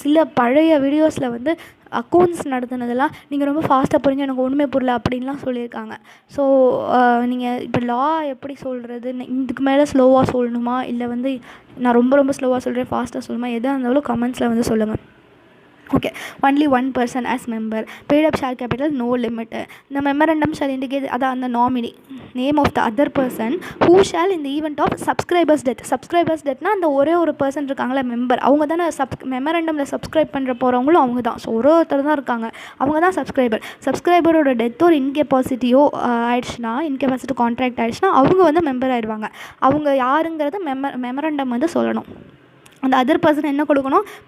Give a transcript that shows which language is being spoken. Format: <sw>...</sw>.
<ta>சில பழைய வீடியோஸில் வந்து அக்கௌண்ட்ஸ் நடத்துனதெல்லாம் நீங்கள் ரொம்ப ஃபாஸ்ட்டாக போகிறீங்க, எனக்கு ஒன்றுமே புரியல அப்படின்லாம் சொல்லியிருக்காங்க. ஸோ நீங்கள் இப்போ லா எப்படி சொல்கிறது, இதுக்கு மேலே ஸ்லோவாக சொல்லணுமா இல்லை வந்து நான் ரொம்ப ரொம்ப ஸ்லோவாக சொல்கிறேன் ஃபாஸ்ட்டாக சொல்லணுமா, எதாக இருந்தாலும் கமெண்ட்ஸில் வந்து சொல்லுங்கள். Okay.</ta> <en>Only 1 person as member. Paid up share capital no limit. The memorandum shall indicate the nominee name of the other person who shall in the event of subscriber's death. Subscriber's death</en> <ta>na அந்த ஒரே ஒரு person இருக்காங்களா member, அவங்க தானே மெமரண்டமில் subscribe பண்ணுற போகிறவங்களும் அவங்க தான். So ஒருத்தர் தான் இருக்காங்க, அவங்க தான் சப்ஸ்கிரைபரோட டெத்தோ இன்கெப்பாசிட்டியோ ஆயிடுச்சுன்னா, இன்கெப்பாசிட்டி கான்ட்ராக்ட் ஆயிடுச்சுன்னா அவங்க வந்து மெம்பர் ஆயிடுவாங்க. அவங்க யாருங்கிறத மெமரண்டம் வந்து சொல்லணும். அந்த அதர் பர்சன் என்ன கொடுக்கணும்?</ta>